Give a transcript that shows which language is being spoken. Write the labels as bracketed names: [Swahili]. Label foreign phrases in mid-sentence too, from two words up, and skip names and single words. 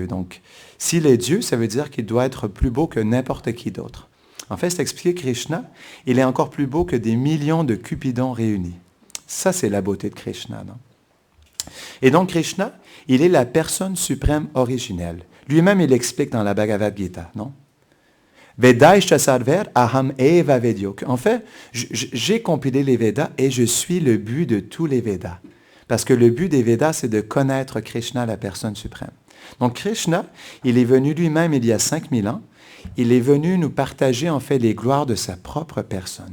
[French] Donc, s'il est Dieu, ça veut dire qu'il doit être plus beau que n'importe qui d'autre. En fait, c'est expliqué Krishna, il est encore plus beau que des millions de Cupidons réunis. Ça, c'est la beauté de Krishna, non? Et donc, Krishna, il est la personne suprême originelle. Lui-même, il explique dans la Bhagavad Gita, non? [Sanskrit] Vedaisha sarver aham eva vedyo. [French] En fait, j'ai compilé les Védas et je suis le but de tous les Védas. Parce que le but des Védas, c'est de connaître Krishna, la personne suprême. Donc, Krishna, il est venu lui-même il y a 5000 ans. Il est venu nous partager en fait les gloires de sa propre personne.